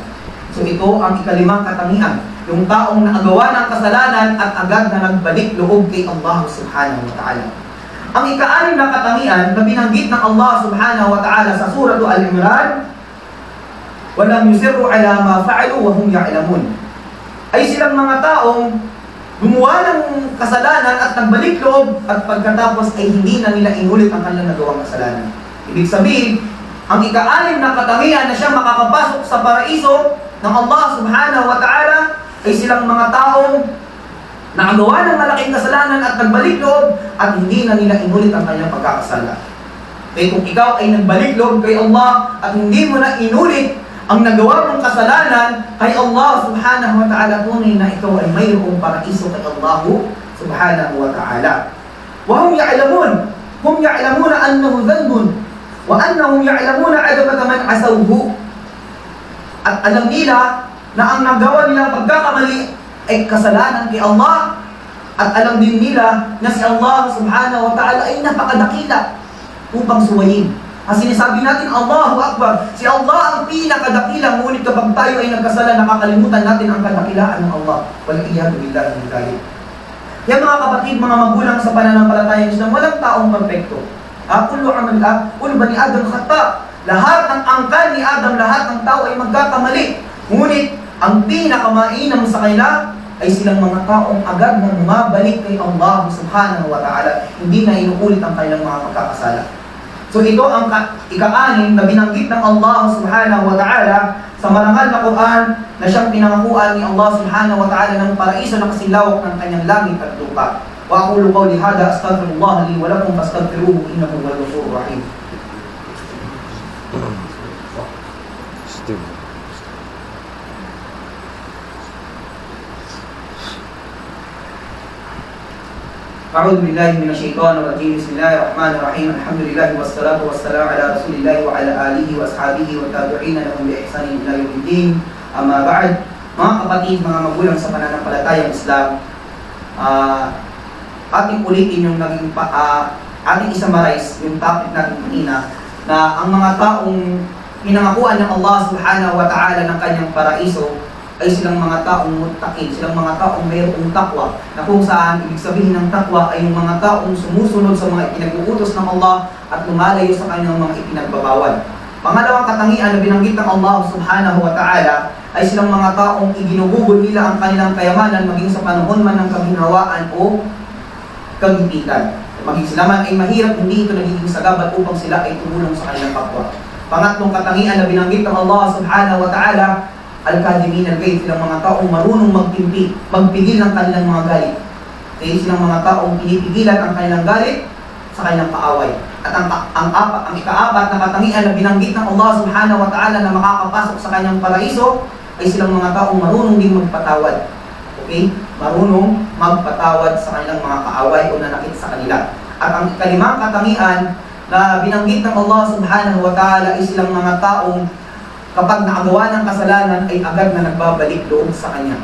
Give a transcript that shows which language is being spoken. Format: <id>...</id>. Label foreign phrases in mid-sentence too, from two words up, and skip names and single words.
<tl>So ito ang ikalimang katangian, yung taong nakagawa ng kasalanan at agad na nagbalik loob kay</tl> <ar>الله سبحانه وتعالى.</ar> <tl>Ang ika-anim na katangian na binanggit ng</tl> <ar>الله سبحانه وتعالى</ar> <tl>sa surah Al-Imran,</tl> <ar>ولم يصروا على ما فعلوا وهم يعلمون,</ar> <tl>ay silang mga taong gumawa ng kasalanan at nagbalik loob at pagkatapos ay hindi na nila inulit ang kanilang nagawang kasalanan. Ibig sabihin, ang ika-anim na katangian na siya makakapasok sa paraiso ng</tl> <ar>الله سبحانه وتعالى</ar> <tl>ay silang mga taong nakagawa ng malaking kasalanan at nagbalik loob at hindi na nila inulit ang kanilang pagkakasala. Kaya kung ikaw ay nagbalik loob kay Allah at hindi mo na inulit ang nagawa mong kasalanan kay</tl> <ar>الله سبحانه وتعالى,</ar> <tl>tunay na ikaw ay mayroong paraiso kay</tl> <ar>الله سبحانه وتعالى. وهم يعلمون أنه ذنب وأنهم يعلمون عظمة من عصوه.</ar> <tl>At alam nila na ang nagawa nilang pagkakamali ay kasalanan kay Allah, at alam din nila na si</tl> <ar>الله سبحانه وتعالى</ar> <tl>ay napakadakila upang suwayin. Ang sinasabi natin,</tl> <ar>الله أكبر,</ar> <tl>si Allah ang pinakadakila, ngunit kapag tayo ay nagkasala, nakakalimutan natin ang kadakilaan ng Allah.</tl> <ar>والعياذ بالله من ذلك.</ar> <tl>Yan mga kapatid, mga magulang sa pananampalatayang Islam, walang taong perfecto.</tl> <ar>كل بني آدم خطاء.</ar> <tl>Lahat ng angkan ni Adam, lahat ng tao ay magkakamali. Ngunit ang pinakamainam sa kanila ay silang mga taong agad na bumabalik kay</tl> <ar>الله سبحانه وتعالى.</ar> <tl>Hindi na inuulit ang kanilang mga pagkakasala. So ito ang ika-anim na binanggit ng</tl> <ar>الله سبحانه وتعالى</ar> <tl>sa marangal na Quran na siyang pinangakuan ni</tl> <ar>الله سبحانه وتعالى</ar> <tl>ng paraiso na kasilawak ng kanyang langit at lupa.</tl> <ar>وأقول قولي هذا أستغفر الله لي ولكم فاستغفروه إنه هو الغفور الرحيم. أعوذ بالله من الشيطان الرجيم. بسم الله الرحمن الرحيم. الحمد لله والصلاة والسلام على رسول الله وعلى آله وأصحابه والتابعين لهم بإحسان إلى يوم الدين. أما بعد,</ar> <tl>mga kapatid, mga magulang sa pananampalatayang Islam, ating ulitin yung ating i-summarize yung topic natin kanina, na ang mga taong pinangakuan ng</tl> <ar>الله سبحانه وتعالى</ar> <tl>ng kanyang paraiso ay silang mga taong muttaqin, silang mga taong mayroong takwa, na kung saan ibig sabihin ng takwa ay yung mga taong sumusunod sa mga ipinag-uutos ng Allah at lumalayo sa kanyang mga ipinagbabawal. Pangalawang katangian na binanggit ng</tl> <ar>الله سبحانه وتعالى</ar> <tl>ay silang mga taong iginugugol nila ang kanilang kayamanan maging sa panahon man ng kaginhawaan o kagipitan. Maging sila man ay mahirap, hindi ito nagiging sagabat upang sila ay tumulong sa kanilang kapwa. Pangatlong katangian na binanggit ng</tl> <ar>الله سبحانه وتعالى, الكاظمين الغيظ,</ar> <tl>silang mga taong marunong magpigil ng kanilang mga galit. Kaya silang mga taong pinipigilan ang kanilang galit sa kanilang kaaway. At ang ikaapat na katangian na binanggit ng</tl> <ar>الله سبحانه وتعالى</ar> <tl>na makakapasok sa kanyang paraiso ay silang mga taong marunong din magpatawad. Okay? Marunong magpatawad sa kanilang mga kaaway o nanakit sa kanila. At ang ikalimang katangian na binanggit ng</tl> <ar>الله سبحانه وتعالى</ar> <tl>ay silang mga taong kapag nakagawa ng kasalanan ay agad na nagbabalik loob sa Kanya.</tl>